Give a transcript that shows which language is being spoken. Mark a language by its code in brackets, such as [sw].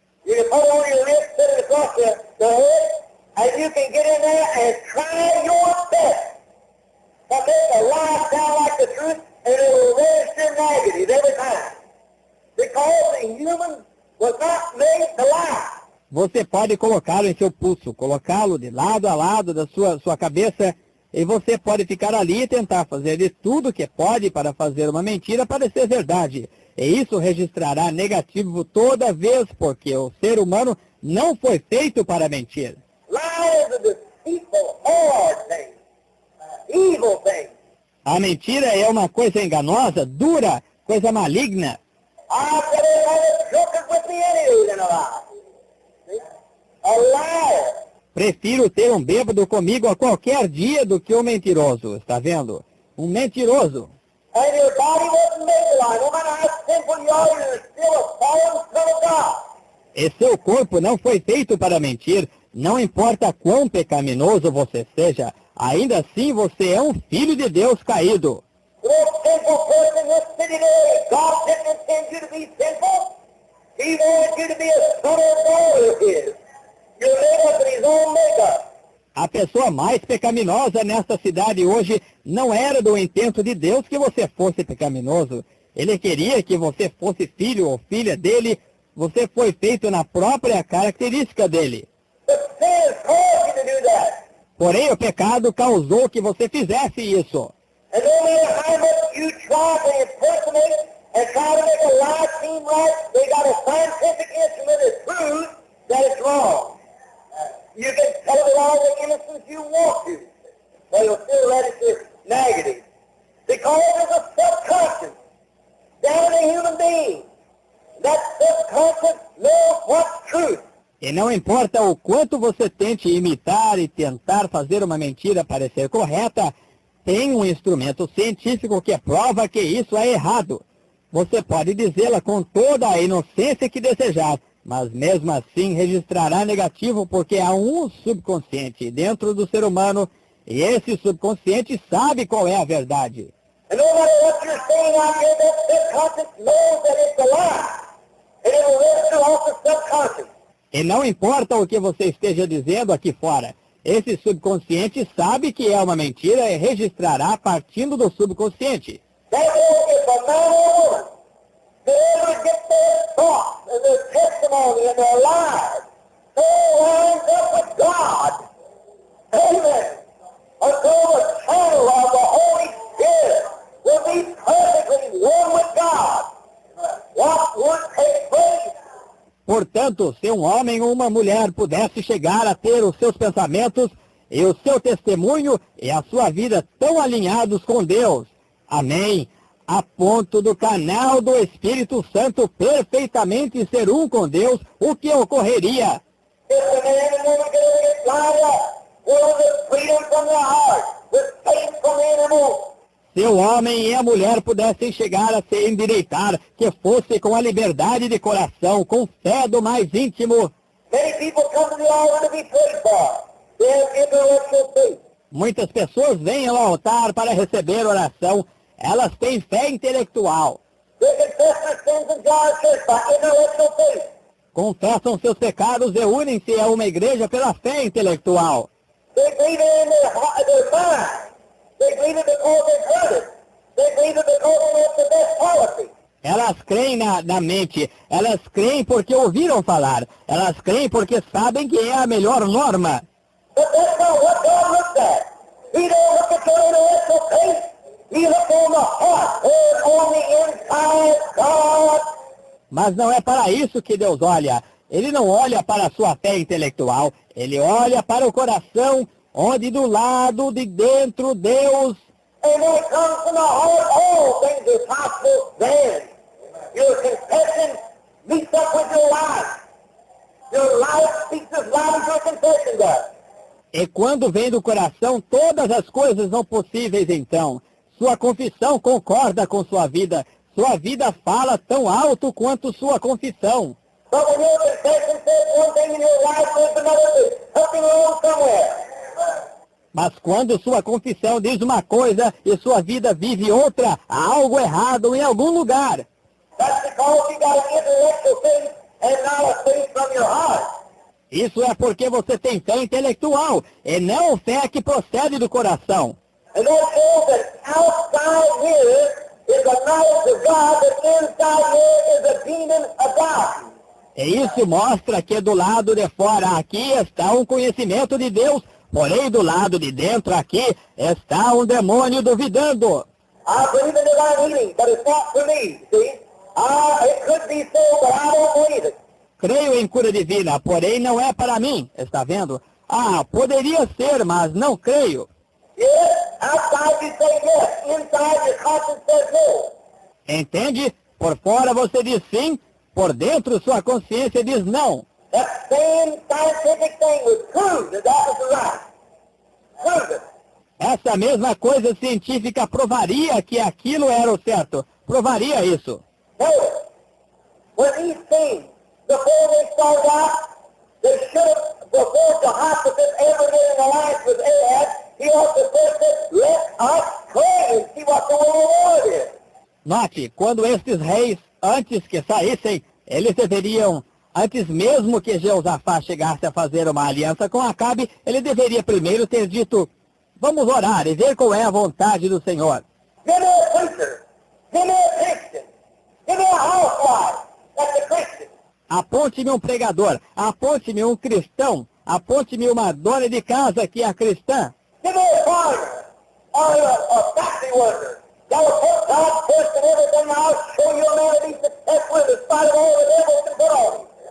[en] You can put it on your wrist, put it across the head, and you can get in there and try your best to make a lie sound like the truth, and it will register negative every time. Because the human was not made to lie. [pt] Você pode colocá-lo em seu pulso, colocá-lo de lado a lado da sua cabeça, e você pode ficar ali e tentar fazer de tudo que pode para fazer uma mentira parecer verdade. E isso registrará negativo toda vez, porque o ser humano não foi feito para mentir. [en] Lie is a deceitful, hard thing, evil thing. [pt] A mentira é uma coisa enganosa, dura, coisa maligna. [en] I've got another drunken with me anyway than a lie. See? A liar. [pt] Prefiro ter um bêbado comigo a qualquer dia do que um mentiroso, está vendo? Um mentiroso. [en] And your body wasn't made to lie. No matter how sinful you are, you're still a fallen son of God. [pt] E seu corpo não foi feito para mentir, não importa quão pecaminoso você seja, ainda assim você é um filho de Deus caído. [en] The most sinful person in this city today, God didn't intend you to be sinful. He wanted you to be a son or daughter of His. You're made up in His own makeup. [pt] A pessoa mais pecaminosa nesta cidade hoje não era do intento de Deus que você fosse pecaminoso. Ele queria que você fosse filho ou filha dele. Você foi feito na própria característica dele. [en] But sin caused you to do that. [pt] Porém, o pecado causou que você fizesse isso. [en] And no matter how much you try to impersonate and try to make a lie seem right, they got a scientific instrument that proves that it's wrong. You can tell it all the innocence you want to, but you'll still register negative. Because there's a subconscious down in a human being. That subconscious knows what's truth. [pt] E não importa o quanto você tente imitar e tentar fazer uma mentira parecer correta, tem um instrumento científico que prova que isso é errado. Você pode dizê-la com toda a inocência que desejar, mas mesmo assim registrará negativo porque há um subconsciente dentro do ser humano e esse subconsciente sabe qual é a verdade. [en] And no matter what you're saying out here, that subconscious knows that it's a lie. And it'll register off the subconscious. [pt] E não importa o que você esteja dizendo aqui fora, esse subconsciente sabe que é uma mentira e registrará partindo do subconsciente. [en] Therefore, if a man or woman could ever get their thoughts and their testimony and their lives so lined up with God, amen, until the channel of the Holy Spirit will be perfectly one with God, what would take place? [pt] Portanto, se um homem ou uma mulher pudesse chegar a ter os seus pensamentos e o seu testemunho e a sua vida tão alinhados com Deus, amém, a ponto do canal do Espírito Santo perfeitamente ser um com Deus, o que ocorreria? [en] If the man and woman could ever get lined up with freedom from their heart, with faith from the innermost, [pt] Se o homem e a mulher pudessem chegar a se endireitar, que fosse com a liberdade de coração, com fé do mais íntimo. [en] many people come to the altar to be prayed for. They have intellectual faith. [pt] Muitas pessoas vêm ao altar para receber oração. Elas têm fé intelectual. [en] They confess their sins and join a church by intellectual faith. [pt] Confessam seus pecados e unem-se a uma igreja pela fé intelectual. [en] They believe it in their mind. They believe it because they've heard it. They believe it because they know the best policy. [pt] Elas creem na mente, elas creem porque ouviram falar, elas creem porque sabem que é a melhor norma. [en] But that's not what God looks at. He don't look at your intellectual taste. He looks on the heart, on the inside God. [pt] Mas não é para isso que Deus olha. Ele não olha para a sua fé intelectual, ele olha para o coração, onde do lado de dentro Deus. [en] And when it comes from the heart, all things are possible then. Your confession meets up with your life. Your life speaks as loud as your confession does. [pt] E quando vem do coração, todas as coisas são possíveis então. Sua confissão concorda com sua vida. Sua vida fala tão alto quanto sua confissão. [en] But when your confession says one thing and your life says another, there's something wrong somewhere. [pt] Mas quando sua confissão diz uma coisa e sua vida vive outra, há algo errado em algum lugar. [en] That's because you got an intellectual faith and not a faith from your heart. [pt] Isso é porque você tem fé intelectual e não fé que procede do coração. [en] And that shows that outside here is a knowledge of God, but inside here is a demon of God. [pt] E isso mostra que do lado de fora aqui está um conhecimento de Deus, porém do lado de dentro aqui está um demônio duvidando. [en] I believe in divine healing, but it's not for me, see? It could be so, but I don't believe it. [pt] Creio em cura divina, porém não é para mim, está vendo? Poderia ser, mas não creio. [en] Yes, outside you say yes, inside your conscience says no. [pt] Entende? Por fora você diz sim, por dentro sua consciência diz não. [en] That same scientific thing would prove that that was right. Prove it. [pt] Essa mesma coisa científica provaria que aquilo era o certo. Provaria isso. [en] Notice, when these things, before they started out, they should have, before Jehoshaphat ever get in alliance with Ahab, he ought to first say, let us pray and see what the will of the Lord is. [pt] Note, quando estes reis, antes que saíssem, eles deveriam, antes mesmo que Jeosafá chegasse a fazer uma aliança com Acabe, ele deveria primeiro ter dito, vamos orar e ver qual é a vontade do Senhor. [en] Give me a preacher. Give me a Christian. Give me a housewife. That's a Christian. [pt] Aponte-me um pregador, aponte-me um cristão, aponte-me uma dona de casa que é cristã. [en] Give me a farmer or a factory worker. That will put God first in everything. I'll show you a man to be successful in spite of all the devil can put on him.